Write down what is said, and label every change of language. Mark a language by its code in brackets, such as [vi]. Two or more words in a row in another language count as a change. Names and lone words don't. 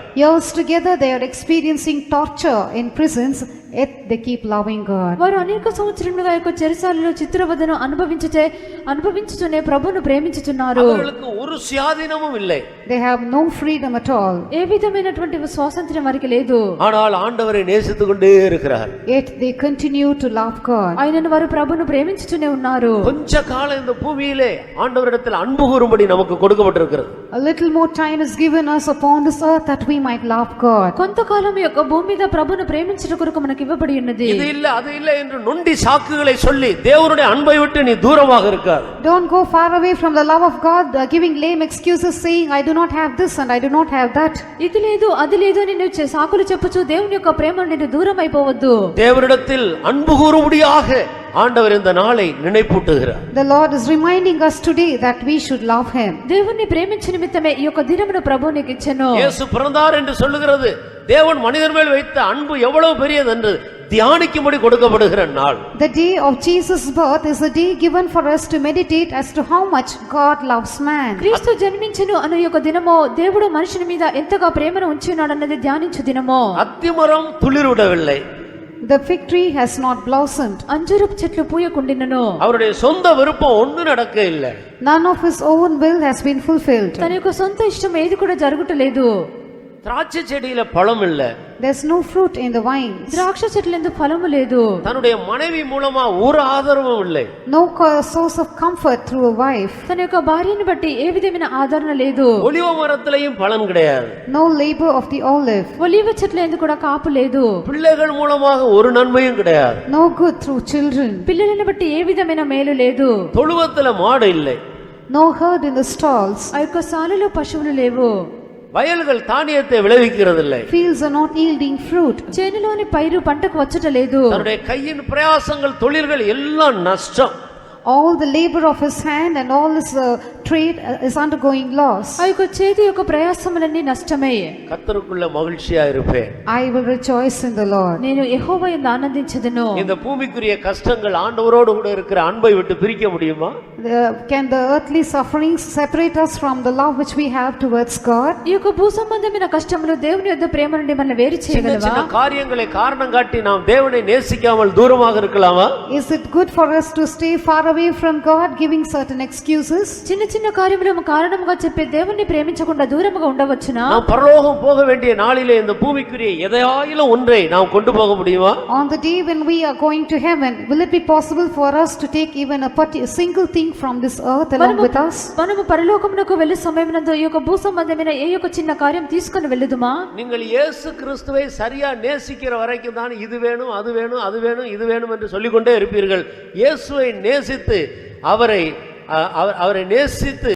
[en] years together they are experiencing torture in prisons, yet they keep loving God. [te] వారు అనేక సంవత్సరములుగా యొక్క చెరసాలలో చిత్రవదను అనుభవించుచునే ప్రభువును ప్రేమించుచున్నారు. [ta] அவர்களுக்கு ஒரு சுயாதீனமும் இல்லை. [en] They have no freedom at all. [te] ఏ విధమైనటువంటి స్వాతంత్ర్యం వారికి లేదు. [ta] ஆனால் ஆண்டவரை நேசித்துக் கொண்டே இருக்கிறார். [en] Yet they continue to love God. [te] ఆయనను వారు ప్రభువును ప్రేమించుచునే ఉన్నారు. [ta] கொஞ்ச காலம் இந்த பூமியிலே ஆண்டவரிடத்தில் அன்பு கூறும்படி நமக்கு கொடுக்கப்பட்டிருக்கிறது. [en] A little more time is given us upon this earth that we might love God. [te] కొంతకాలం యొక్క భూమి మీద ప్రభువును ప్రేమించుట కొరకు మనకు ఇవ్వబడి ఉన్నది. [ta] இது இல்ல அது இல்ல என்று நொண்டி சாக்குகளை சொல்லி தேவனுடைய அன்பை விட்டு நீ தூரமாக இருக்காது. [en] Don't go far away from the love of God, giving lame excuses saying I do not have this and I do not have that. [te] ఇది లేదు అది లేదు అని నువ్వు సాకులు చెప్పుచు దేవుని యొక్క ప్రేమ నుండి దూరం అయిపోవద్దు. [ta] தேவனிடத்தில் அன்பு கூறும்படியாக ஆண்டவர் இந்த நாளை நினைப்பூட்டுகிறார். [en] The Lord is reminding us today that we should love Him. [te] దేవుని ప్రేమించు నిమిత్తమే ఈ యొక్క దినమును ప్రభువు నీకు ఇచ్చెను. [ta] இயேசு பிறந்தார் என்று சொல்லுகிறது தேவன் மனிதர் மேல் வைத்த அன்பு எவ்வளவு பெரியது என்று தியானிக்கும்படி கொடுக்கப்படுகிற நாள். [en] The day of Jesus' birth is a day given for us to meditate as to how much God loves man. [te] క్రీస్తు జన్మించెను అనే యొక్క దినము దేవుడు మనుషుని మీద ఎంతగా ప్రేమను ఉంచి ఉన్నాడు అన్నది ధ్యానించు దినము. [ta] அத்திமரம் துளிர்விடவில்லை. [en] The fig tree has not blossomed. [te] అంజూరపు చెట్లు పూయకుండినను. [ta] அவருடைய சொந்த விருப்பம் ஒண்ணு நடக்க இல்லை. [en] None of his own will has been fulfilled. [te] తన యొక్క సొంత ఇష్టం ఏది కూడా జరుగుటలేదు. [ta] திராட்சை செடியில பழம் இல்ல. [en] There's no fruit in the vines. [te] ద్రాక్ష చెట్లందు ఫలము లేదు. [ta] தன்னுடைய மனைவி மூலமா ஒரு ஆதரவும் இல்லை. [en] No source of comfort through a wife. [te] తన యొక్క భార్యను బట్టి ఏ విధమైన ఆదరణ లేదు. [ta] ஒலிவ மரத்திலையும் பலன் கிடையாது. [en] No labor of the olive. [te] ఒలీవ చెట్లందు కూడా కాపు లేదు. [ta] பிள்ளைகள் மூலமாக ஒரு நன்மையும் கிடையாது. [en] No good through children. [te] పిల్లలను బట్టి ఏ విధమైన మేలు లేదు. [ta] தொழுவத்துல மாடு இல்லை. [en] No herd in the stalls. [te] ఆ యొక్క సాలలో పశువులు లేవు. [ta] வயல்கள் தானியத்தை விளைவிக்கிறதில்லை. [en] Fields are not yielding fruit. [te] చేనులోని పైరు పంటకు వచ్చట లేదు. [ta] தன்னுடைய கையின் பிரயாசங்கள் தொழில்கள் எல்லாம் நஷ்டம். [en] All the labor of his hand and all his trade is undergoing loss. [te] ఆ యొక్క చేతి యొక్క ప్రయాసములన్నీ నష్టమే. [ta] கர்த்தருக்குள்ள மகிழ்ச்சியா இருப்பேன். [en] I will rejoice in the Lord. [te] నేను యెహోవా యందు ఆనందించెదను. [ta] இந்த பூமிக்குரிய கஷ்டங்கள் ஆண்டவரோடு கூட இருக்கிற அன்பை விட்டு பிரிக்க முடியுமா? [en] Can the earthly sufferings separate us from the love which we have towards God? [te] ఈ యొక్క భూ సంబంధమైన కష్టములు దేవుని యొద్ద ప్రేమ నుండి మనల్ని వేరు చేయగలవా? [ta] சின்ன காரியங்களை காரணம் காட்டி நாம் தேவனை நேசிக்காமல் தூரமாக இருக்கலாமா? [en] Is it good for us to stay far away from God, giving certain excuses? [te] చిన్న చిన్న కార్యములకు కారణముగా చెప్పి దేవుణ్ణి ప్రేమించకుండా దూరముగా ఉండవచ్చునా? [ta] நாம் பரலோகம் போக வேண்டிய நாளிலே இந்த பூமிக்குரிய எதையாயிலும் ஒன்றை நாம் கொண்டு போக முடியுமா? [en] On the day when we are going to heaven, will it be possible for us to take even a single thing from this earth along with us? [te] మనము పరలోకమునకు వెళ్ళే సమయమునందు ఈ యొక్క భూ సంబంధమైన ఏ యొక్క చిన్న కార్యం తీసుకొని వెళ్ళుదుమా? [ta] நீங்கள் இயேசு கிறிஸ்துவை சரியா நேசிக்கிற வரைக்கும் தான் இது வேணும் அது வேணும் அது வேணும் இது வேணும் என்று சொல்லிக்கொண்டே இருப்பீர்கள். இயேசுவை நேசித்து அவரை நேசித்து